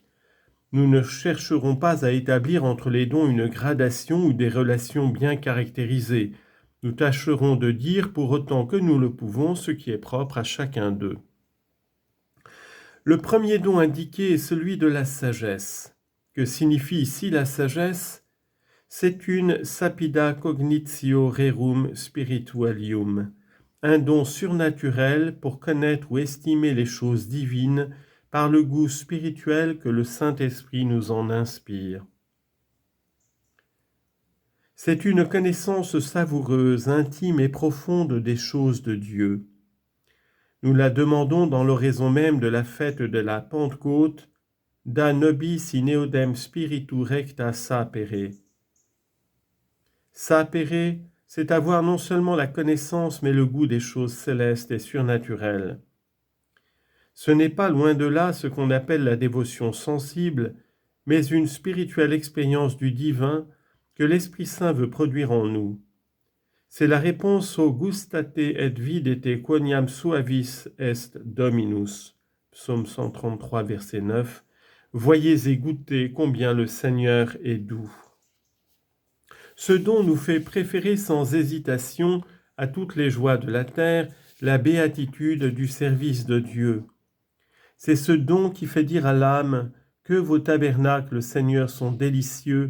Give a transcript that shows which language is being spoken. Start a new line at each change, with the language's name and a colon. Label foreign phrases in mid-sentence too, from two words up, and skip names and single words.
French: Nous ne chercherons pas à établir entre les dons une gradation ou des relations bien caractérisées. Nous tâcherons de dire, pour autant que nous le pouvons, ce qui est propre à chacun d'eux. Le premier don indiqué est celui de la sagesse. Que signifie ici la sagesse ? C'est une
Latin: sapida cognitio rerum spiritualium,
French: un don surnaturel pour connaître ou estimer les choses divines par le goût spirituel que le Saint-Esprit nous en inspire. C'est une connaissance savoureuse, intime et profonde des choses de Dieu. Nous la demandons dans l'oraison même de la fête de la Pentecôte,
Latin: Da nobis in eodem spiritu recta sapere.
French: Sapere, c'est avoir non seulement la connaissance, mais le goût des choses célestes et surnaturelles. Ce n'est pas loin de là ce qu'on appelle la dévotion sensible, mais une spirituelle expérience du divin que l'Esprit Saint veut produire en nous. C'est la réponse au
Latin: gustate et videte quoniam suavis est Dominus.
French: Psaume 133, verset 9. Voyez et goûtez combien le Seigneur est doux. Ce don nous fait préférer sans hésitation à toutes les joies de la terre la béatitude du service de Dieu. C'est ce don qui fait dire à l'âme que vos tabernacles, Seigneur, sont délicieux.